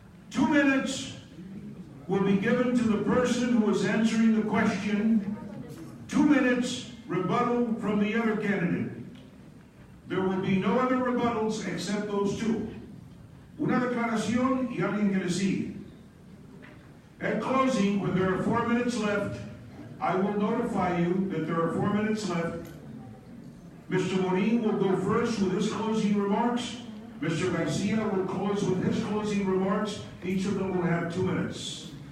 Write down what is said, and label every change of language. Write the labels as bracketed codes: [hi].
[en] 2 minutes will be given to the person who is answering the question. 2 minutes rebuttal from the other candidate. There will be no other rebuttals except those two. [es] Una declaración y alguien que le sigue. [en] At closing, when there are 4 minutes left, I will notify you that there are 4 minutes left. Mr. Morin will go first with his closing remarks. Mr. Garcia will close with his closing remarks. Each of them will have 2 minutes.